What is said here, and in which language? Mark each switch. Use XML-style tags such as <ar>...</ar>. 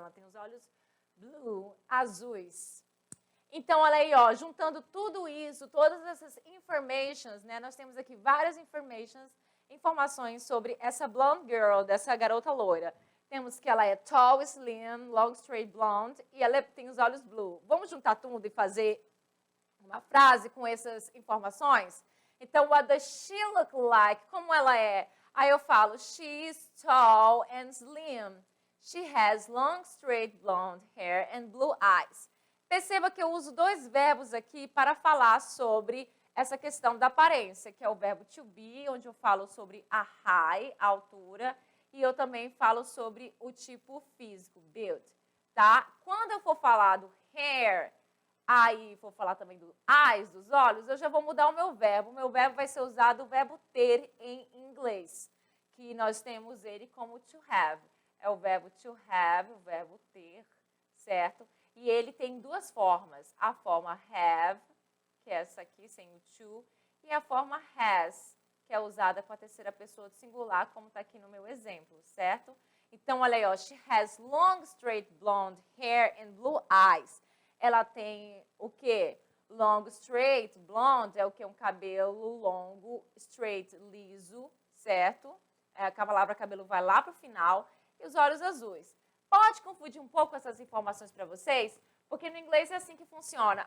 <pt>Ela tem os olhos blue, azuis. Então, olha aí, ó, juntando tudo isso, todas essas informations, né? Nós temos aqui várias informações sobre essa blonde girl, dessa garota loira. Temos que ela é tall, slim, long, straight, blonde e ela tem os olhos blue. Vamos juntar tudo e fazer uma frase com essas informações? Então,</pt> <en>what does she look like?</en> <pt>Como ela é? Aí eu falo,</pt> <en>she's tall and slim. She has long, straight, blonde hair and blue eyes.</en> <pt>Perceba que eu uso dois verbos aqui para falar sobre essa questão da aparência, que é o verbo to be, onde eu falo sobre a height, a altura, e eu também falo sobre o tipo físico, build, tá? Quando eu for falar do hair, aí for falar também do eyes, dos olhos, eu já vou mudar o meu verbo. O meu verbo vai ser usado o verbo ter em inglês, que nós temos ele como to have. É o verbo to have, o verbo ter, certo? E ele tem duas formas. A forma have, que é essa aqui, sem o to, e a forma has, que é usada com a terceira pessoa do singular, como está aqui no meu exemplo, certo? Então, olha aí, ó,</pt> <en>she has long, straight, blonde hair and blue eyes.</en> <pt>Ela tem o quê? Long, straight, blonde é o quê? Um cabelo longo, straight, liso, certo? A palavra cabelo vai lá para o final. E os olhos azuis. Pode confundir um pouco essas informações para vocês? Porque no inglês é assim que funciona.</pt>